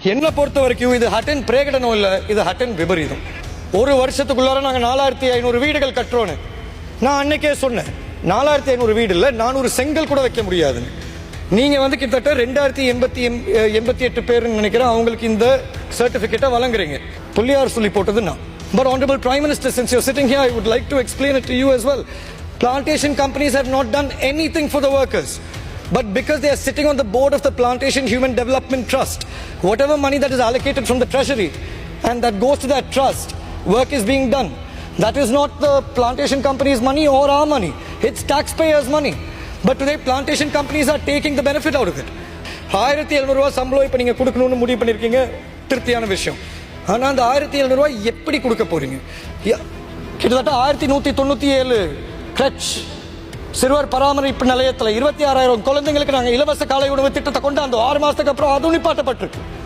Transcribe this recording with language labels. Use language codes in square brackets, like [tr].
[ta] என்னை பொறுத்த வரைக்கும் இது ஹட்டன் பிரேகடனம் இல்லை, இது ஹட்டன் விபரீதம். ஒரு வருஷத்துக்குள்ளார நாங்கள் 4500 வீடுகள் கட்டுறோன்னு நான் அன்னைக்கே சொன்னேன். 4500 வீடு இல்லை, 400 செங்கல் கூட வைக்க முடியாதுன்னு. நீங்கள் வந்து கிட்டத்தட்ட 2088 பேருன்னு நினைக்கிறேன் அவங்களுக்கு இந்த சர்டிஃபிகேட்டை வழங்குறீங்க. புள்ளியார் சொல்லி போட்டது நான். [en] But Honorable Prime Minister, since you're sitting here, I would like to explain it to you as well. Plantation companies have not done anything for the workers. But because they are sitting on the board of the Plantation Human Development Trust, whatever money that is allocated from the treasury and that goes to that trust, work is being done. That is not the plantation company's money or our money. It's taxpayers' money. But today plantation companies are taking the benefit out of it. [ta] 1700 ரூபாய் சம்பளம் இப்போ நீங்கள் கொடுக்கணும்னு முடிவு பண்ணியிருக்கீங்க, திருப்தியான விஷயம். ஆனால் அந்த 1700 ரூபாய் எப்படி கொடுக்க போறீங்க? கிட்டத்தட்ட 1197 கிரச் சிறுவர் பராமரிப்பு நிலையத்தில் 26,000 குழந்தைங்களுக்கு நாங்கள் இலவச காலை உணவு திட்டத்தை கொண்டு அந்த 6 மாசத்துக்கு அப்புறம் அதுவும் நிப்பாட்டப்பட்டிருக்கு.